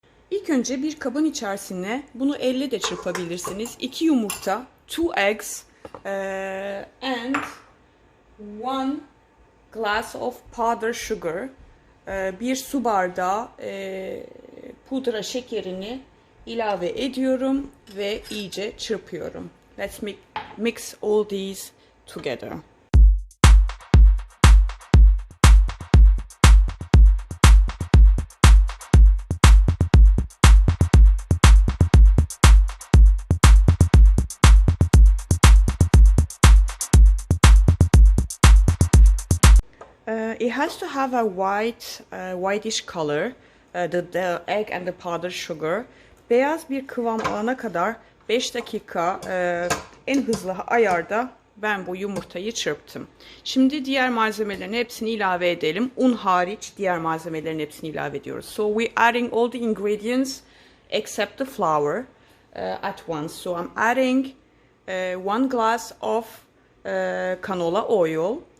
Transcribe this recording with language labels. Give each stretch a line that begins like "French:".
Turkish: İlk önce bir kabın içerisine bunu elle de çırpabilirsiniz. 2 yumurta,
English: 2 eggs and 1 glass of powder sugar.
Turkish: Bir su bardağı pudra şekerini ilave ediyorum ve iyice çırpıyorum.
English: Let's mix all these together. It has to have a whitish color, the egg and the powdered sugar.
Turkish: Beyaz bir kıvam alana kadar 5 dakika en hızlı ayarda ben bu yumurtayı çırptım. Şimdi diğer malzemelerin hepsini ilave edelim. Un hariç diğer malzemelerin hepsini ilave ediyoruz.
English: So we're adding all the ingredients except the flour at once. So I'm adding 1 glass of canola oil.